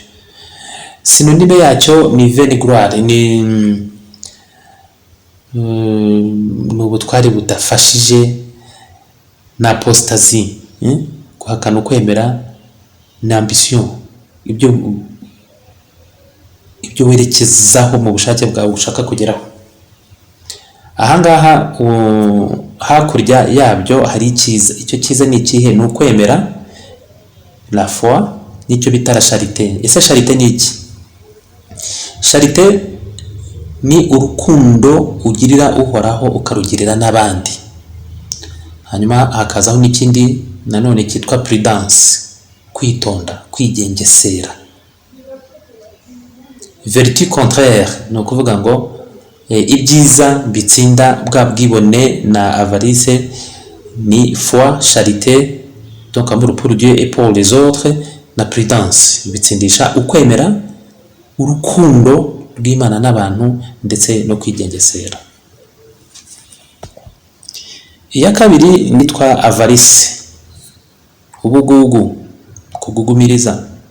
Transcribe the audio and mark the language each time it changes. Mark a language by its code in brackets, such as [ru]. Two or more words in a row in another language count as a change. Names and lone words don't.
[rw] Sinonime yacyo ni vaingloire, ni ubutwari budafashije, na apostasie, guhakana ukwemera, na ambition, ibyo werekezaho mu bushake bwawe ushaka kugeraho. Ahangaha hakurya yabyo hari icyiza. Icyo cyiza ni ikihe? Ni ukwemera, [fr] la foi, [rw] nicyo bita [fr] la charité. [rw] Ese charité ni iki? Charité ni urukundo ugirira uhoraho ukarugirira n'abandi. Hanyuma hakazaho n'ikindi nanone cyitwa prudence, kwitonda, kwigengesera. [fr] Vertu contraire [rw] ni ukuvuga ngo ibyiza bitsinda bwa bwibone na avarice ni [fr] foi, charité, donc amour pour Dieu et pour les autres, [rw] na prudence bitsindisha ukwemera, urukundo rw'Imana n'abantu, ndetse no kwigengesera. Iya kabiri nitwa avarice, ubugugu, kugugumiriza.